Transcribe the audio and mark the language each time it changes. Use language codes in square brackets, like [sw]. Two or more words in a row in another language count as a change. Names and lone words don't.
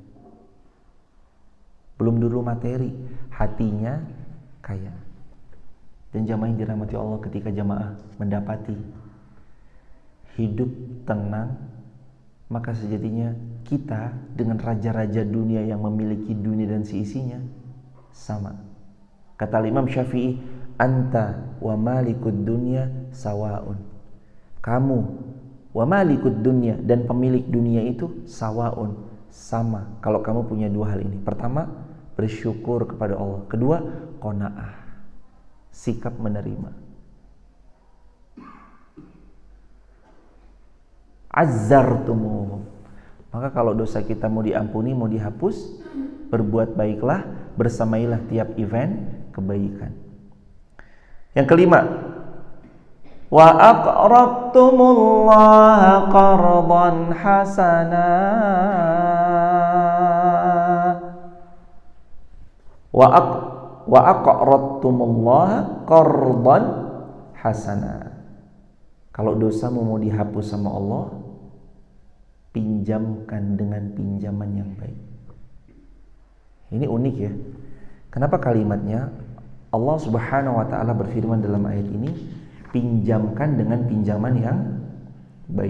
[id] Belum dulu materi, hatinya kaya. Dan jamaah yang dirahmati Allah, ketika jamaah mendapati hidup tenang, maka sejatinya kita dengan raja-raja dunia yang memiliki dunia dan seisinya sama. Kata Imam Syafi'i, [ar] أنت ومالك الدنيا سواء. Kamu ومالك الدنيا, [id] dan pemilik dunia itu sawaun, sama. Kalau kamu punya dua hal ini. Pertama, bersyukur kepada Allah. Kedua, qanaah, sikap menerima. Azzartumuhum. Maka kalau dosa kita mau diampuni, mau dihapus, berbuat baiklah, bersamailah tiap event kebaikan. Yang kelima, [ar] وأقرضتم الله قرضا حسنا. وأقرضتم الله قرضا حسنا. [id] Kalau dosamu mau dihapus sama Allah, pinjamkan dengan pinjaman yang baik. Ini unik ya. Kenapa kalimatnya [ar] الله سبحانه وتعالى [id] berfirman dalam ayat ini, pinjamkan dengan pinjaman yang baik.